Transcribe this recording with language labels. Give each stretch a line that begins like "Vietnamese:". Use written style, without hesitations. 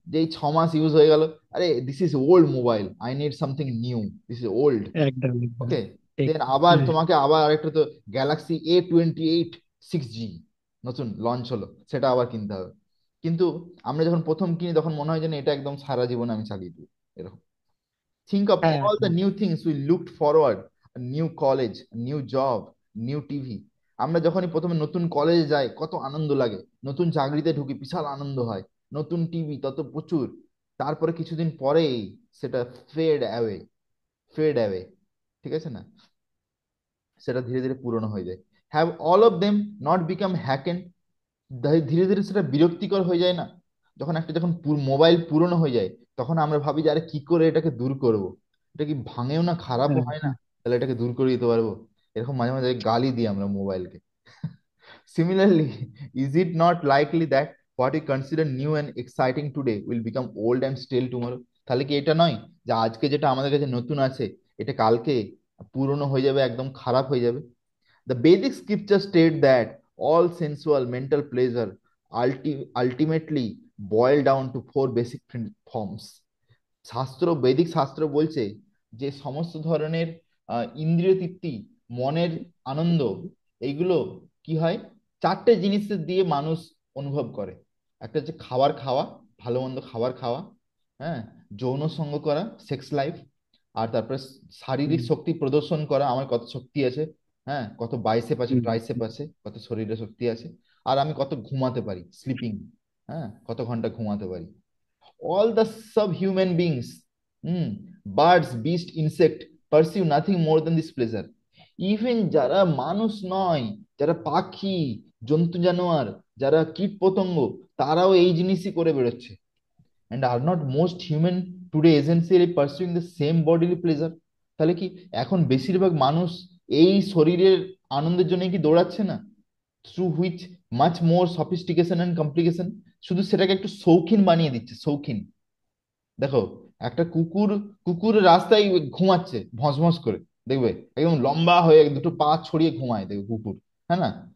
Bangla: যেই 6 মাস ইউজ হয়ে গেল, আরে
English: This is old mobile, I need something new, this is old.
Bangla: একদম একদম ওকে, ঠিক। দেন আবার হ্যাঁ, তোমাকে আবার আরেকটা তো গ্যালাক্সি A28 6G নতুন লঞ্চ হলো, সেটা আবার কিনতে হবে। কিন্তু আমরা যখন প্রথম কিনি তখন মনে হয় যেন এটা একদম সারা জীবন আমি চালিয়ে দিই, এরকম।
English: Think of
Bangla: হ্যাঁ,
English: all the new things we looked forward: a new college, a new job, new TV.
Bangla: আমরা যখনই প্রথমে নতুন কলেজে যাই কত আনন্দ লাগে, নতুন চাকরিতে ঢুকি বিশাল আনন্দ হয়, নতুন টিভি তত প্রচুর। তারপরে কিছুদিন পরেই সেটা
English: fade away, fade away,
Bangla: ঠিক আছে না, সেটা ধীরে ধীরে পুরনো হয়ে যায়।
English: Have all of them not become hackneyed?
Bangla: ধীরে ধীরে সেটা বিরক্তিকর হয়ে যায় না? যখন মোবাইল পুরনো হয়ে যায়, তখন আমরা ভাবি যে আরে কি করে এটাকে দূর করব, এটা কি ভাঙেও না, খারাপও হ্যাঁ, হয় না, হ্যাঁ, তাহলে এটাকে দূর করে দিতে পারবো। এরকম মাঝে মাঝে গালি দিই আমরা মোবাইলকে।
English: Similarly, is it not likely that what we consider new and exciting today will become old and stale tomorrow?
Bangla: তাহলে কি এটা নয় যে আজকে যেটা আমাদের কাছে নতুন আছে, এটা কালকে পুরনো হয়ে যাবে, একদম খারাপ হয়ে যাবে?
English: The Vedic scripture state that all sensual mental pleasure ultimately boil down to four basic forms.
Bangla: বৈদিক শাস্ত্র বলছে যে সমস্ত ধরনের ইন্দ্রিয় তৃপ্তি, মনের আনন্দ, এইগুলো কি হয়, চারটে জিনিসের দিয়ে মানুষ অনুভব করে। একটা হচ্ছে খাবার খাওয়া, ভালো মন্দ খাবার খাওয়া, হ্যাঁ, যৌন সঙ্গ করা, সেক্স লাইফ, আর তারপরে শারীরিক হুম, শক্তি প্রদর্শন করা, আমার কত শক্তি আছে, হ্যাঁ, কত বাইসেপ আছে, হুম, ট্রাইসেপ আছে, কত শরীরে শক্তি আছে, আর আমি কত ঘুমাতে পারি, স্লিপিং, হ্যাঁ, কত ঘন্টা ঘুমাতে পারি।
English: All the subhuman beings, birds, beasts, insect, pursue nothing more than this pleasure.
Bangla: Even যারা মানুষ নয়, যারা পাখি, জন্তু জানোয়ার, যারা কীট পতঙ্গ, তারাও এই জিনিসই করে বেরোচ্ছে।
English: And are not most human today essentially pursuing the same bodily pleasure?
Bangla: তাহলে কি এখন বেশিরভাগ মানুষ এই শরীরের আনন্দের জন্য কি দৌড়াচ্ছে না?
English: through which much more sophistication and complication,
Bangla: শুধু সেটাকে একটু শৌখিন বানিয়ে দিচ্ছে, শৌখিন। দেখো, একটা কুকুর, কুকুর রাস্তায় ঘুমাচ্ছে ভস ভস করে, দেখবে একদম লম্বা হয়ে দুটো পা ছড়িয়ে ঘুমায়, দেখবে কুকুর, হ্যাঁ না?